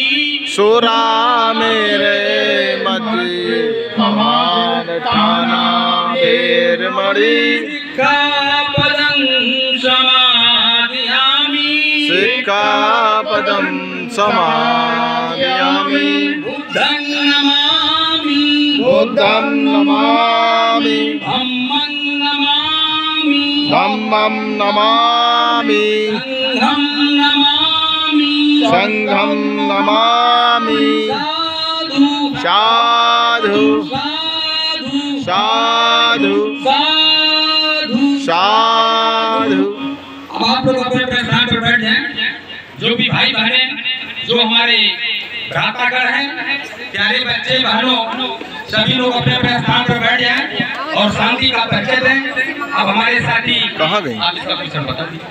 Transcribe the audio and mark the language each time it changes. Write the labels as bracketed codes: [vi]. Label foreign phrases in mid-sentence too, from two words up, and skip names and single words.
[pi] सुरा मेरे मज्जपमादस्थाना वेरमणि। सिक्खापदं समादयामि। सिक्खापदं समादयामि। बुद्धं नमामि। बुद्धं नमामि। धम्मं नमामि। धम्मं नमामि। संघं नमामि। संघं नमामि। साधु साधु साधु साधु साधु। साधु। [hi] अब आप लोग अपने अपने स्थान पर बैठ जाएं। जो भी भाई बहने जो हमारे भ्रातागण हैं, प्यारे बच्चे बहनों, सभी लोग अपने अपने स्थान पर बैठ जाएं और शांति का परिचय दें। अब हमारे साथी कहाँ गई? आप इसका कुछ बता दीजिए।